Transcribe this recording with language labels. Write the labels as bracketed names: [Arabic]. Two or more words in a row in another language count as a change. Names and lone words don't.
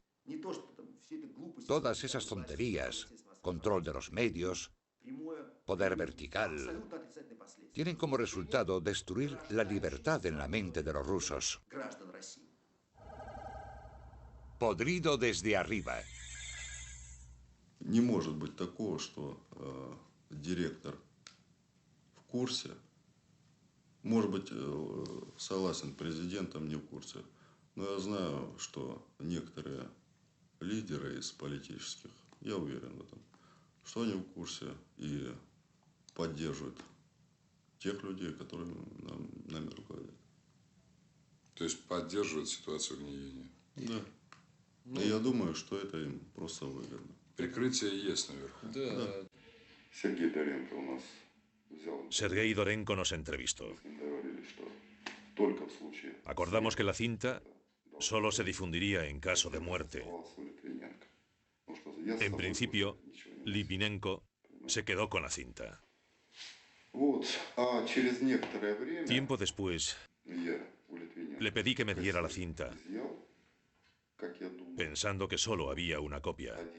[Spanish] Todas esas tonterías, control de los medios, poder vertical, tienen como resultado destruir la libertad en la mente de los rusos. Podrido desde arriba. [Russian] Не может быть такого, что директор в курсе, может быть, согласен президентом, не в курсе, но я знаю, что некоторые лидеры из политических, я уверен в этом, что они в курсе и поддерживают тех людей, которые нами руководят. То есть поддерживают ситуацию гниения? Да. Но я думаю, что это им просто выгодно. Прикрытие есть наверху. Да. Сергей Доренко у нас [Spanish] Sergei Dorenko nos entrevistó. Acordamos que la cinta solo se difundiría en caso de muerte. En principio, Litvinenko se quedó con la cinta. Tiempo después, le pedí que me diera la cinta, pensando que solo había una copia.